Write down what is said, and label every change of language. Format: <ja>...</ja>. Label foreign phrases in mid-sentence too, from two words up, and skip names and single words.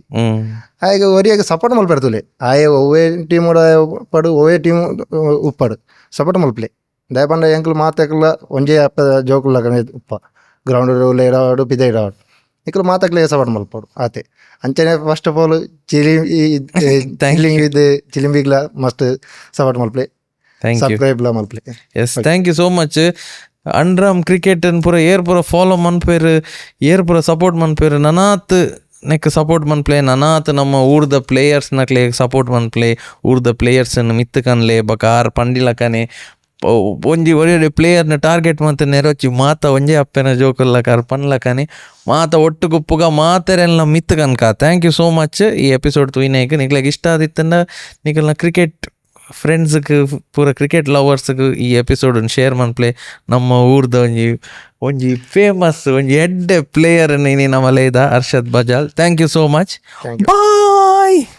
<tcy>ಆಗ ಒರಿಯಾಗ ಸಪೋರ್ಟ್ ಮಲ್ಪೇರ್ತುಲೆ ಆಯ ಒವ್ವೇ ಟೀಮ್ ಪಡು ಒವ್ವೇ ಟೀಮ್ ಉಪ್ಪಡು ಸಪೋರ್ಟ್ ಮಲ್ಪ್ಲೆ ದಯಪಂಡ ಎಂಕ್ಲು ಮಾತಾಕ್ಲ ಒಂಜೇ ಅಪ್ಪ ಜೋಕುಲ್ಲ ಕಣೆ ಉಪ್ಪ ಗ್ರೌಂಡ್ ಇಡಾಡು ಪಿದ ಇಡಾಡು ನಿಖಲು ಮಾತಾಕ್ಲೆ ಸಪೋರ್ಟ್ ಮಲ್ಪಡು ಆತೆ. ಅಂಚನೆ</tcy> <en>first of all</en> <tcy>ಚಿಲಿಂಬಿಗ್ಲ ಮಸ್ತ್ ಸಪೋರ್ಟ್ ಮಲ್ಪ್ಲೆ ಸಬ್ಸ್ಕ್ರೈಬ್ಲ ಮಲ್ಪ್ಲೆ.</tcy> <en>yes, thank you so much.</en> <tcy>ಅಂಡ್ರಾಮ್ ಕ್ರಿಕೆಟ್ ಪೂರ ಏರ್ ಪೂರ ಫಾಲೋ ಮನ್ಪೇರು ಏರ್ ಪೂರ ಸಪೋರ್ಟ್ ಮನ್ಪೇರು ನನಾತ್ ನೆಕ್ ಸಪೋರ್ಟ್ ಮನ್ಪ್ಲೆ ನನಾತ್ ನಮ್ಮ ಊರ್ದ ಪ್ಲೇಯರ್ಸ್ ನಕ್ಲೆ ಸಪೋರ್ಟ್ ಮನ್ಪ್ಲೆ ಊರ್ದ ಪ್ಲೇಯರ್ಸನ್ನು ಮಿತ್ತು ಕನ್ಲೆ ಬಕ ಆರ್ ಪಂಡಿಲ ಕನೆ ಒಂಜಿ ಒಳ್ಳೆ ಪ್ಲೇಯರ್ನ ಟಾರ್ಗೆಟ್ ಮತ್ತು ನೆರೊಚ್ಚಿ ಮಾತ ಒಂಜೇ ಅಪ್ಪೆನ ಜೋಕುಲ್ಲಕಾರ ಪನ್ಲಕನೆ ಮಾತ ಒಟ್ಟು ಗುಪ್ಪುಗ ಮಾತೆರೆಲ್ಲ ಮಿತ್ತು ಕನ್ಕ.</tcy> <en>thank you so much.</en> <tcy>ಈ ಎಪಿಸೋಡ್ ತುಯಿನೇಗೆ ನಿಕ್ಲೆಗೆ ಇಷ್ಟ ಆದಿತ್ತಂದ ನಿಖಲ್ನ</tcy> <en>cricket friendsಗೆ</en> <tcy>ಪೂರ</tcy> <en>cricket loversಗೆ</en> <tcy>ಈ ಎಪಿಸೋಡನ್ನು ಶೇರ್ ಮನ್ಪ್ಲೆ. ನಮ್ಮ ಊರ್ದ ಒಂಜಿ ಫೇಮಸ್ ಒಂಜಿ ಎಡ್ಡೆ ಪ್ಲೇಯರ್ ನೀನು ನಮ್ಮಲೇದ ಅರ್ಷದ್ ಬಜಾಲ್.</tcy> <en>thank you so much. bye.</en>